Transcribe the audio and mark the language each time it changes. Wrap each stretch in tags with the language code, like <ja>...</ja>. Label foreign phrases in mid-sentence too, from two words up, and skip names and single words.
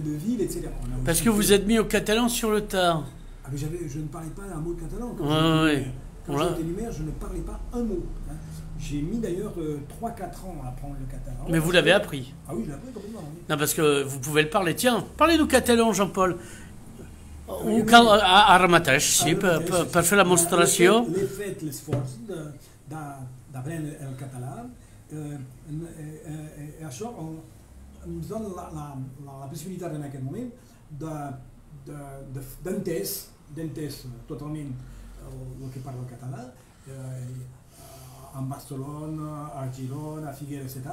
<fr>Parce que vous êtes mis au catalan sur le tard. Ah, mais je ne parlais pas un mot de catalan. Ouais. Quand j'étais lumière, je ne parlais pas un mot. Hein. J'ai mis d'ailleurs 3-4 ans à apprendre le catalan. Mais vous l'avez appris? Ah oui, je l'ai appris complètement. Oui. Non, parce que vous pouvez le parler. Tiens, parlez-nous catalan, Jean-Paul.</fr> <ca>Ou ara mateix, sí, per fer la demostració. L'he fet l'esforç d'aprendre el català. I això ens dona la possibilitat en aquest moment d'entès totalment el que parla el català en Barcelona, a Girona, a Figueres, etc.</ca>